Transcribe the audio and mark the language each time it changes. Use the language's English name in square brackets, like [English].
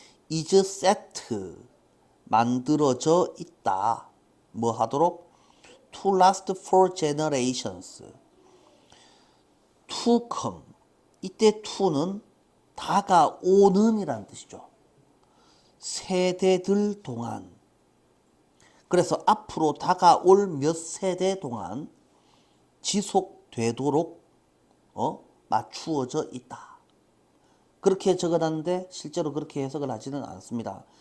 [English] is set, [Korean] 만들어져 있다. 뭐 하도록? [English] to last for generations, to come, [Korean] 이때 to는 다가오는 이라는 뜻이죠. 세대들 동안, 그래서 앞으로 다가올 몇 세대 동안 지속되도록 맞추어져 있다. 그렇게 적어놨는데 실제로 그렇게 해석을 하지는 않습니다.